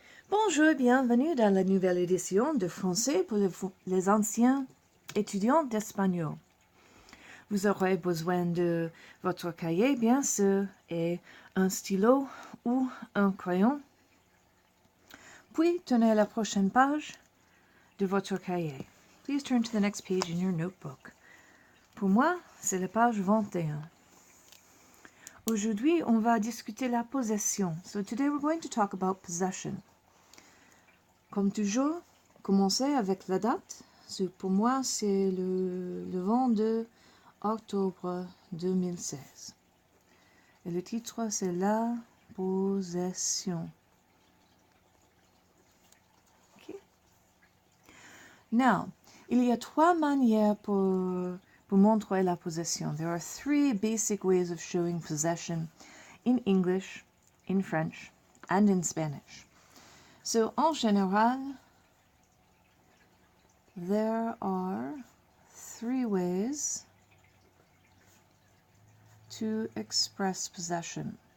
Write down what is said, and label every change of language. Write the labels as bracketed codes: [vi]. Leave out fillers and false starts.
[fr] Bonjour et bienvenue dans la nouvelle édition de français pour les anciens étudiants d'espagnol. Vous aurez besoin de votre cahier, bien sûr, et un stylo ou un crayon. Puis, tournez la prochaine page de votre cahier. [en] Please turn to the next page in your notebook. [fr] Pour moi, c'est la page 21. Aujourd'hui, on va discuter la possession. [en] So today we're going to talk about possession. [fr] Comme toujours, commencer avec la date. Pour moi, c'est le 22 octobre 2016. Et le titre, c'est la possession. [en] Okay. Now, [fr] il y a trois manières pour montrer la possession. [en] There are three basic ways of showing possession in English, in French, and in Spanish. So, [fr] en général, [en] there are three ways to express possession.